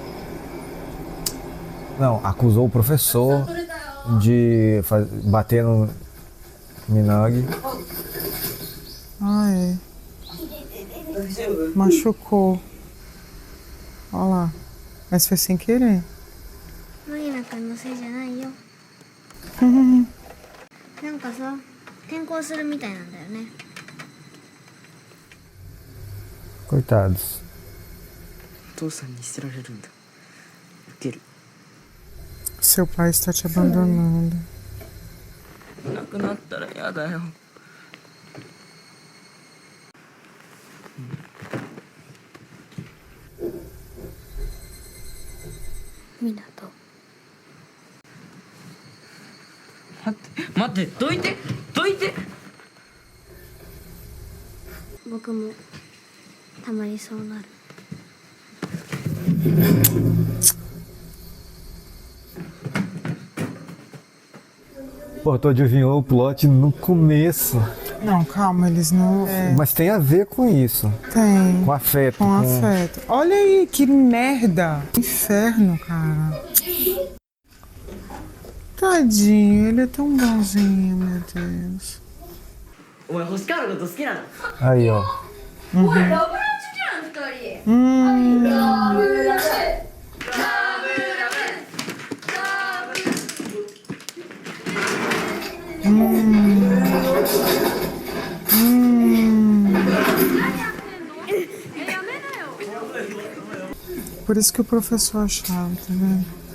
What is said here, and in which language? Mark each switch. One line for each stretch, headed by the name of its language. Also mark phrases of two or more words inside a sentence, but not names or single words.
Portuguese: Não, acusou o professor de bater no Minagi. Ah, é. Machucou. Olha lá. Mas foi sem querer.
Japanese: 麦菜くんのせいじゃないよ。なんかさ、転校するみたいなんだよね。
Portuguese: Coitados.
Japanese: お父さんに捨てられるんだ。ウケる。
Portuguese: Seu pai está te abandonando.
Japanese: いなくなったら嫌だよ。湊。待って、どいて。僕もたまにそうなる。
Portuguese: Pô, tu adivinhou o plot no começo. Não, calma, eles não... Mas tem a ver com isso. Tem. Com afeto. Com afeto. Olha aí, que merda. Inferno, cara. Tadinho, ele é tão bonzinho, meu Deus.
Japanese: お前星川のこと好きなの？
Portuguese: Aí, ó.
Japanese: おい、ラブラブじゃん、2人。ラブラブ。
Portuguese: Por isso que o professor achava, tá vendo?